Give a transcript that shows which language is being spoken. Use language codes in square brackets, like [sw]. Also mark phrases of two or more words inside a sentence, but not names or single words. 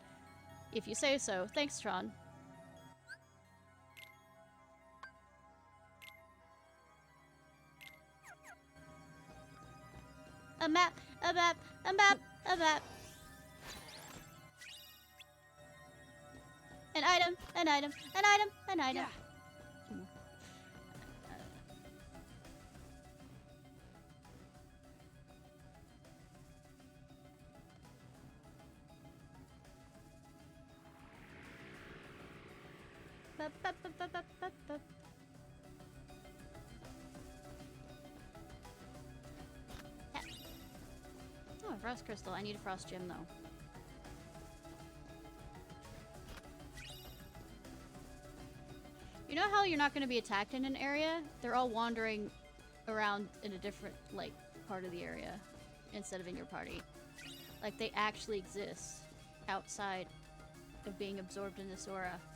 [en] If you say so. Thanks, Tron. A map, a map, a map, a map. An item, an item, an item, an item. Ba, ba, ba, ba, ba, ba, ba. Oh, a frost crystal. I need a frost gem, though. You know how you're not going to be attacked in an area? They're all wandering around in a different, like, part of the area instead of in your party. Like, they actually exist outside of being absorbed in this aura.